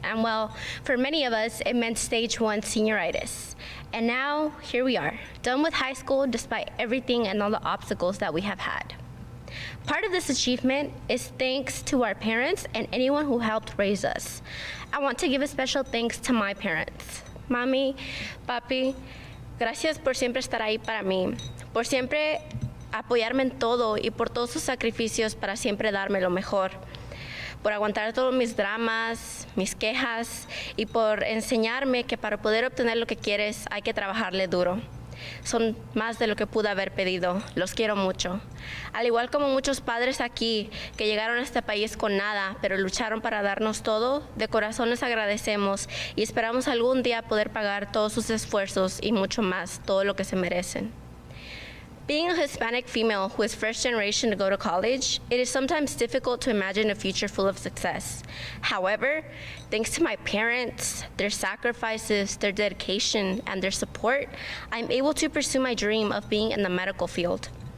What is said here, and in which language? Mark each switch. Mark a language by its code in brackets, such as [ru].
[en] And well, for many of us, it meant stage 1 senioritis. And now, here we are, done with high school despite everything and all the obstacles that we have had. Part of this achievement is thanks to our parents and anyone who helped raise us. I want to give a special thanks to my parents. [es] Mami, papi, gracias por siempre estar ahí para mí, por siempre apoyarme en todo y por todos sus sacrificios para siempre darme lo mejor, por aguantar todos mis dramas, mis quejas y por enseñarme que para poder obtener lo que quieres hay que trabajarle duro. Son más de lo que pude haber pedido. Los quiero mucho. Al igual como muchos padres aquí que llegaron a este país con nada, pero lucharon para darnos todo, de corazón les agradecemos y esperamos algún día poder pagar todos sus esfuerzos y mucho más, todo lo que se merecen. [en] Being a Hispanic female who is first generation to go to college, it is sometimes difficult to imagine a future full of success. However, thanks to my parents, their sacrifices, their dedication, and their support, I'm able to pursue my dream of being in the medical field.